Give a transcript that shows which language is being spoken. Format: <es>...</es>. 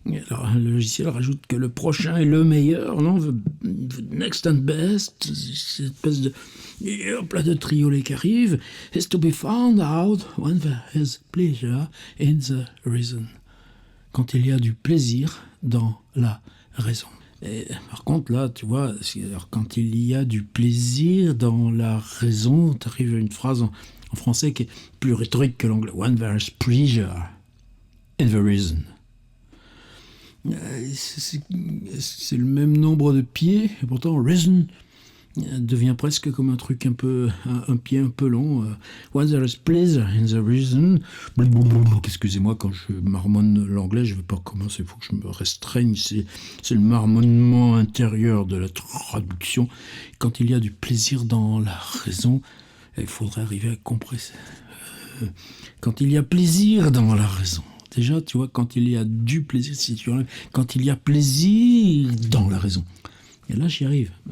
<fr>Alors le logiciel rajoute que le prochain est le meilleur, non,</fr> <en>the next and best,</en> <fr>cette espèce de plat de triolet qui arrive,</fr> <en>is to be found out when there is pleasure in the reason.</en> <fr>Quand il y a du plaisir dans la raison. Et par contre, là, tu vois, alors, quand il y a du plaisir dans la raison, tu arrives à une phrase en français qui est plus rhétorique que l'anglais.</fr> <en>When there is pleasure in the reason.</en> <fr>C'est le même nombre de pieds, et pourtant reason devient presque comme un truc un pied un peu long.</fr> <en>When there is pleasure in the reason.</en> <fr>Excusez-moi, quand je marmonne l'anglais, je ne vais pas commencer, il faut que je me restreigne. C'est le marmonnement intérieur de la traduction. Quand il y a du plaisir dans la raison, il faudrait arriver à compresser. Quand il y a plaisir dans la raison. Déjà, tu vois, quand il y a du plaisir, si tu enlèves, quand il y a plaisir dans la raison. Et là, j'y arrive.</fr>